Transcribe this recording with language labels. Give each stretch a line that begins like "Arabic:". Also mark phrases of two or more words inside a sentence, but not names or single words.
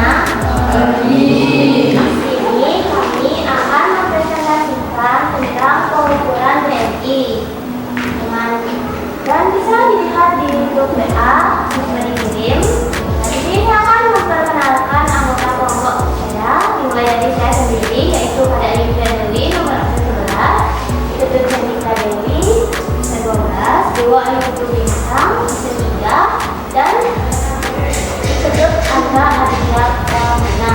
Indonesian: Di sini kami akan mempresentasikan tentang pengukuran BMI. Dan bisa dilihat di grup WA yang dikirim. Di sini akan memperkenalkan anggota kelompok saya, dimulai dari saya sendiri, yaitu pada Olivia Dewi nomor 11, Ketut Candika Dewi 12, Dewa Ayu Bintang 3, dan Ketut Angga Aditya Pramana.